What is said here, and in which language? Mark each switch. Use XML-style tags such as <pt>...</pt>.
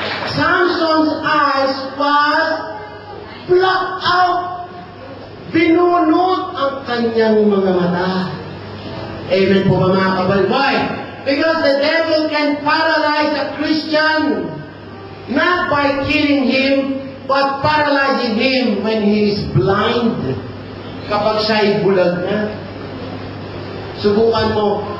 <en>Samson's eyes was blocked out.</en> <tl>Binunot ang kanyang mga mata. Amen po ba mga kapatid? Why?</tl> <en>Because the devil can paralyze a Christian not by killing him, but paralyzing him when he is blind.</en> <tl>Kapag siya'y bulag na. Subukan mo.</tl>